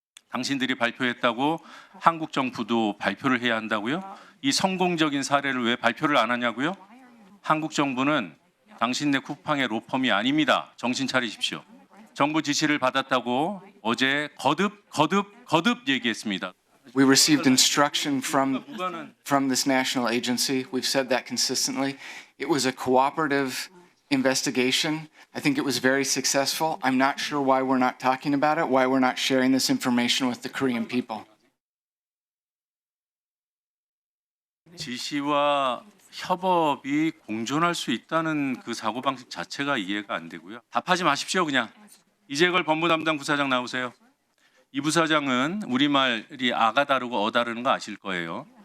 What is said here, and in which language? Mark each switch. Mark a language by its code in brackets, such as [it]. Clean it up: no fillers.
[ko] 당신들이 발표했다고 한국 정부도 발표를 해야 한다고요? 이 성공적인 사례를 왜 발표를 안 하냐고요? 한국 정부는 당신네 쿠팡의 로펌이 아닙니다. 정신 차리십시오. 정부 지시를 받았다고 어제 거듭 얘기했습니다. [en] We received instruction from this national agency. We've said that consistently. It was a cooperative investigation. I think it was very successful. I'm not sure why we're not talking about it, why we're not sharing this information with the Korean people. [ko] 지시와 협업이 공존할 수 있다는 그 사고방식 자체가 이해가 안 되고요. 답하지 마십시오, 그냥. 이재걸 법무 담당 부사장 나오세요. 이 부사장은 우리말이 아가 다르고 어 다르는 거 아실 거예요.